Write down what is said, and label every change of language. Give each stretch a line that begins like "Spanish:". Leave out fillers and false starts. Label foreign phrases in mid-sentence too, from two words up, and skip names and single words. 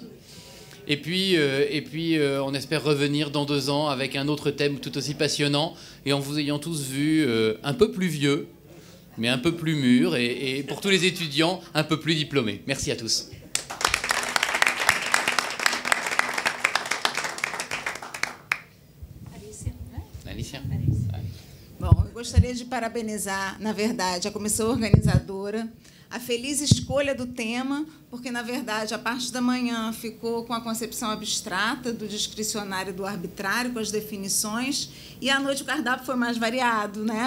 French: Et puis, on espère revenir dans 2 ans avec un autre thème tout aussi passionnant et en vous ayant tous vus un peu plus vieux, mais un peu plus mûrs et pour tous les étudiants, un peu plus diplômés. Merci à tous. Alicia.
Portuguese: Bom, eu gostaria de parabenizar, na verdade, a comissão organizadora, a feliz escolha do tema, porque, na verdade, a parte da manhã ficou com a concepção abstrata do discricionário e do arbitrário, com as definições, e à noite o cardápio foi mais variado, né?